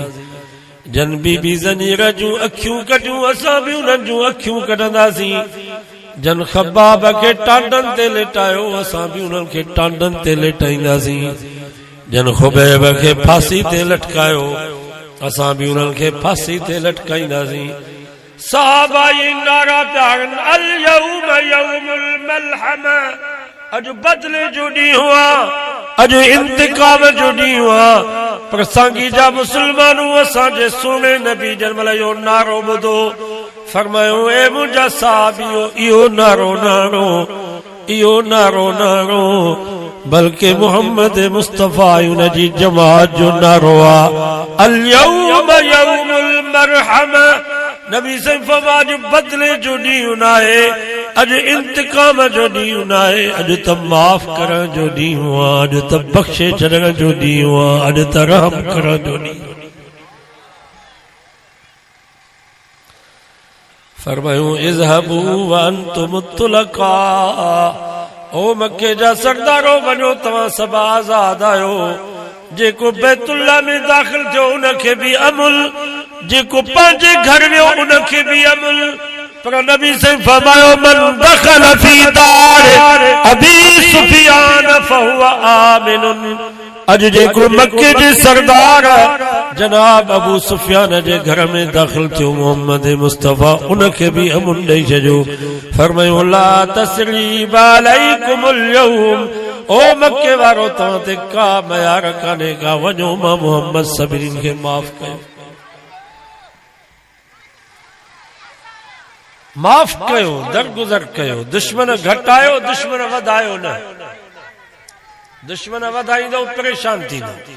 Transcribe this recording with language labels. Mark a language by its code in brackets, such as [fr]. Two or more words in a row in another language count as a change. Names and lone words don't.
[sd] जन बीबी ज़नीर जूं अखियूं कढियूं, असां भी उन्हनि जूं अखियूं कढंदासीं। जन ख़ब्बाब खे टांडनि ते लेटायो, असां भी उन्हनि खे टांडनि ते लेटाईंदासीं। जन खुबैब खे फांसी ते लटकायो, असां भी उन्हनि खे फांसी ते लटकाईंदासीं। सहाबा ये नारा पिया हणनि [ar] اليوم يوم الملحمة, [sd] अॼु बदिले जो ॾींहुं आहे, अॼु इंतकाम जो ॾींहुं आहे। पर सांगी जा मुसलमानूं असांजे सोने नबी जन महिल इहो नारो ॿुधो, फरमायो ए मुंहिंजा साहिबियो इहो नारो न हणो, इहो नारो न हणो, बल्कि मोहम्मद मुस्तफ़ा उन जी जमात जो नारो आहे [ar] اليوم يوم المرحمة. [sd] नबी से फरमायो बदले जो ॾींहुं न आहे, अॼु इंतकाम जो ॾींहुं न आहे, अॼु त माफ़ करण जो ॾींहुं आहे, अॼु त बख़्शे छॾण जो ॾींहुं आहे, अॼु त रहम करण जो ॾींहुं। [ar] फरमायूं اذهبوا وأنتم الطلقاء, [sd] ओ मक्के जा सरदारो वञो तव्हां सभु आज़ाद आहियो। जेको बैतुल्ला में दाख़िल थियो उनखे भी अमुल, जेको पंहिंजे घर वियो उनखे भी अमुल। पर नबी से फरमायो [ar] من دخل في دار أبي سفيان فهو آمن. [sd] अॼु जेको मक्के जे सरदार जनाब अबू सुफियान जे घर में दाख़िल थियो मोहम्मद मुस्तफ़ा, उनखे भी अमुन ॾेई छॾियो। [ar] फरमायो لا تثريب عليكم اليوم, [sd] ओ मक्के वारो तव्हां ते का मयार कान्हे का, वञो मां मोहम्मद सभिनीनि खे माफ़ कयो। माफ़ कयो, दरगुज़र कयो, दुश्मन घटायो, दुश्मन वधायो न। दुश्मन वधाईंदो परेशान थींदो।